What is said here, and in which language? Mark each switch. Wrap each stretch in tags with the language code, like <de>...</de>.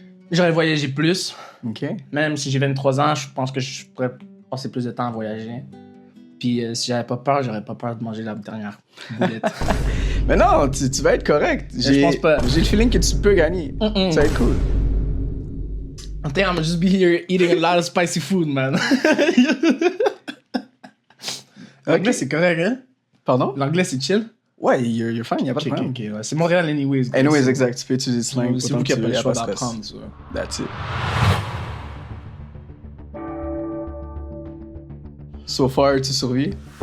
<fr>J'aurais voyagé plus. OK. Même si j'ai 23 ans, je pense que je pourrais passer plus de temps à voyager. Puis si j'avais pas peur, j'aurais pas peur de manger la dernière boulette. Mais non, tu vas être correct. Je pense pas. J'ai le feeling que tu peux gagner. Ça va être cool.</fr> <en>I think I'm just be here eating a lot of spicy food, man.</en> <fr>L'anglais, c'est correct, hein? Pardon? L'anglais, c'est chill? Ouais,</fr> <en>you're fine,</en> <fr>y'a pas de problème. Ok, ouais. C'est Montréal anyways. Guys. Anyways, exact. Tu peux utiliser slang. C'est vous qui avez pas le choix d'apprendre, ça.</fr> <en>That's it. So far,</en> <fr>tu survis?</fr>